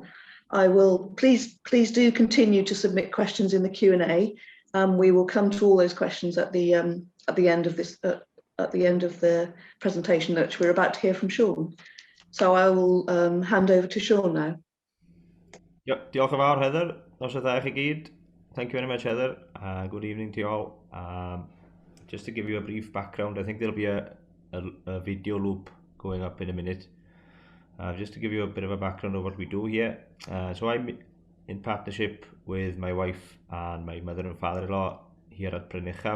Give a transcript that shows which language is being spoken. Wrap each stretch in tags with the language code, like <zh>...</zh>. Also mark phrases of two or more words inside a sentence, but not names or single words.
<en>I will please do continue to submit questions in the Q&A. We will come to all those questions at the end of the presentation, which we're about to hear from Sion. So I will hand over to Sion now. Yep,</en> <cy>diolch yn fawr, Heather. Nos ydych chi gyd.</cy> <en>Thank you very much, Heather. Good evening to you all. Just to give you a brief background, I think there'll be a video loop going up in a minute. Just to give you a bit of a background of what we do here. So I'm in partnership with my wife and my mother and father-in-law here at Bryn Uchaf.</en>